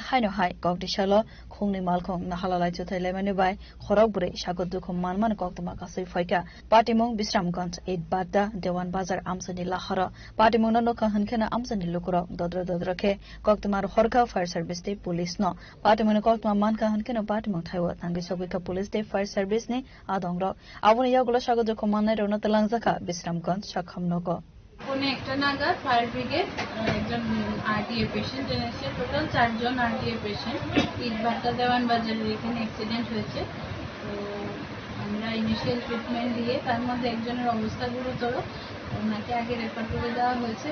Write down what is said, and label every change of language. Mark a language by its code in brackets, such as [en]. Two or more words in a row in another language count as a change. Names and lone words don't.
[trp] haino hai kokti shalo khungni malkhung nahala lai tuthale mani bai khoroburi shagojuko manmane koktoma kasui phaika Patimong Bisramganj Idbada Dewan Bazar Amsani Lahara Patimong no kahankena Amsani lukuro dodrakhe koktomar horka [en] fire service [trp] te police no Patimong koktoma man kahankena Patimong thaibo tangi sobika police te [en] fire service [trp] ne adongrok aboni yagulo shagojuko manai rono Langjaka Bisramganj Shakhamnago [bn] পৌনে একটা নাগাদ [en] fire brigade [bn] একজন [en] RTA patient [bn] এনেছে। টোটাল 4 জন [en] RTA patient [bn] ইটভাটা দেওয়ান বাজারের এখানে অ্যাক্সিডেন্ট হয়েছে। তো আমরা [en] initial treatment [bn] দিয়ে তার মধ্যে একজনের অবস্থা গুরুতর, ওনাকে আগে রেফার করে দেওয়া হয়েছে।